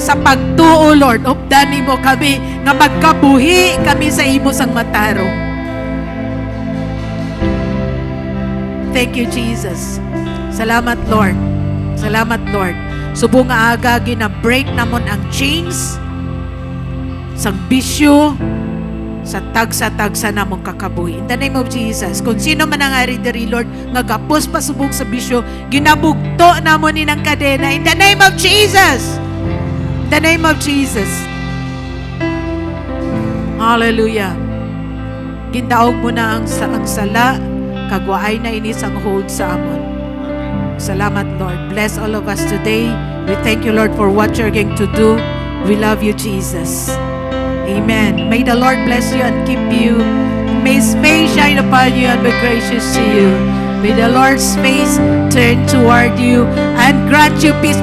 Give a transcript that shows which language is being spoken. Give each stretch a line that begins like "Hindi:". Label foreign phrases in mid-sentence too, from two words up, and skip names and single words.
Hiligaynon: Sa pagtuo, Lord, updani mo kami nga magkabuhi kami sa imo sang matarong.
English: Thank you, Jesus.
Hiligaynon: Salamat, Lord. Salamat, Lord. Subong nga aga gina-break namon ang chains sang bisyo sa tagsa-tagsa namong kakabuhi.
English: In the name of Jesus.
Hiligaynon: Kung sino man ang ari diri, Lord, nga gapos pasubong sa bisyo, ginabugto namon ni ng kadena.
English: In the name of Jesus. In the name of Jesus. Hallelujah.
Hiligaynon: Gindaog mo na ang sala, kagwaay na inis ang hold sa amon. Salamat,
English: Lord. Bless all of us today. We thank you, Lord, for what you're going to do. We love you, Jesus. Amen. May the Lord bless you and keep you. May His face shine upon you and be gracious to you. May the Lord's face turn toward you and grant you peace.